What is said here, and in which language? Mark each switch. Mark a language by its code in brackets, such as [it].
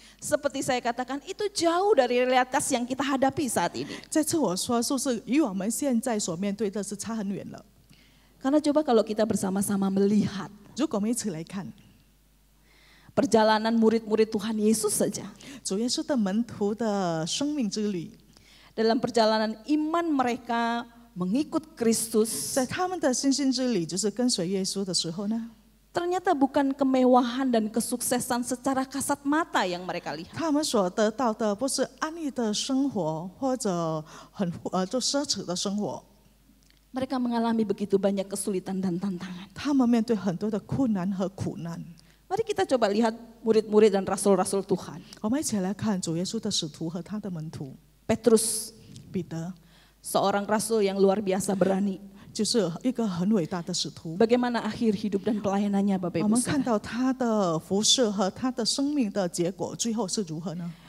[id] seperti saya katakan, itu jauh dari realitas yang kita hadapi saat ini. [zh] 在这我说，是不是与我们现在所面对的是差很远了？ [id] Karena coba kalau kita bersama-sama melihat [zh] 如果我们一起来看， [id] perjalanan murid-murid Tuhan Yesus saja, [zh] 主耶稣的门徒的生命之旅， [id] dalam perjalanan iman mereka mengikut Kristus, [zh] 在他们的信心之旅，就是跟随耶稣的时候呢， [id] ternyata bukan kemewahan dan kesuksesan secara kasat mata yang mereka lihat. [zh] 他们所得到的不是安逸的生活，或者就奢侈的生活， [id] Mereka mengalami begitu banyak kesulitan dan tantangan. [zh] 他们面对很多的困难和苦难。 [id] Mari kita coba lihat murid-murid dan rasul-rasul Tuhan. [zh] 我们一起来看主耶稣的使徒和他的门徒。 [id] Petrus, [zh] 彼得 [id] seorang rasul yang luar biasa berani. [zh] 就是一个很伟大的使徒。 [id] Bagaimana akhir hidup dan pelayanannya Bapak [zh] 我们看 [id] Saudara? [zh] 到他的服侍和他的生命的结果，最后是如何呢？